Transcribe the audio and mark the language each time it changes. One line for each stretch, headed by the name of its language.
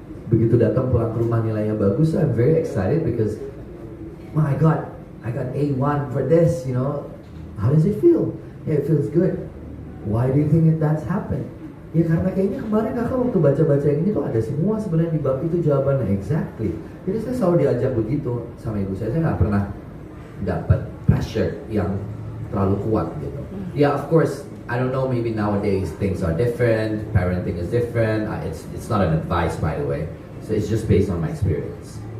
Indonesian: Begitu datang pulang ke rumah nilainya bagus,
English: I'm very excited because, my God, I got A1 for this, you know. How does it feel? Yeah, it feels good. Why do you think that's happened?
Indonesian: Ya karena kayaknya kemarin kakak waktu baca-baca yang ini tuh ada semua sebenarnya di bab itu jawabannya, exactly. Jadi saya selalu diajak begitu sama ibu saya nggak pernah dapat pressure yang terlalu kuat gitu.
English: Yeah, of course, I don't know, maybe nowadays things are different, parenting is different. It's not an advice by the way, so it's just based on my experience.